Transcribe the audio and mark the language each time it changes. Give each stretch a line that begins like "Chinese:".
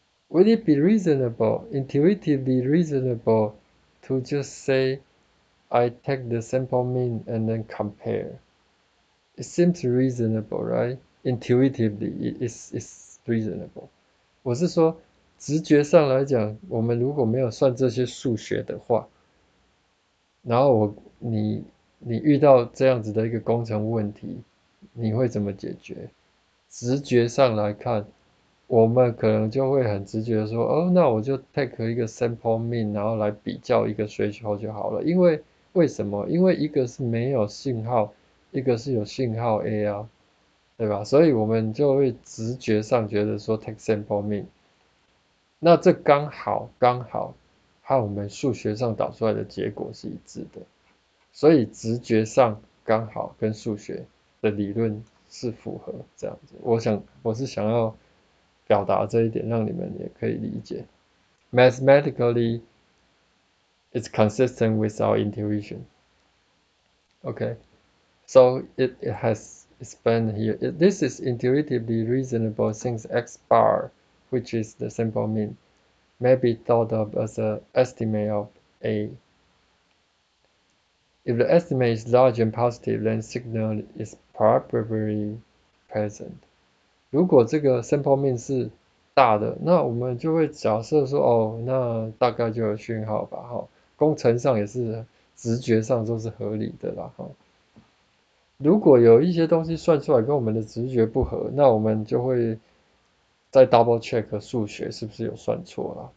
English: Would it be reasonable, intuitively reasonable, to just say, I take the sample mean and then compare? It seems reasonable, right? Intuitively, it's reasonable.
Chinese: 我是说，直觉上来讲，我们如果没有算这些数学的话，然后你遇到这样子的一个工程问题，你会怎么解决？直觉上来看，我们可能就会很直觉的说，哦，那我就 take 一个 sample mean，然后来比较一个需求就好了。因为为什么？因为一个是没有信号，一个是有信号 A 啊，对吧？所以我们就会直觉上觉得说 take sample mean。那这刚好和我们数学上导出来的结果是一致的，所以直觉上刚好跟数学的理论是符合这样子。我是想要表达这一点，让你们也可以理解。
English: Mathematically, it's consistent with our intuition. Okay, so it has explained here. This is intuitively reasonable since x bar, which is the simple mean, may be thought of as an estimate of A. If the estimate is large and positive, then signal is probably present.
Chinese: 如果这个 sample 面是大的，那我们就会假设说，哦，那大概就有讯号吧，哈。工程上也是直觉上都是合理的啦，哈。如果有一些东西算出来跟我们的直觉不合，那我们就会再 double check 数学是不是有算错啦。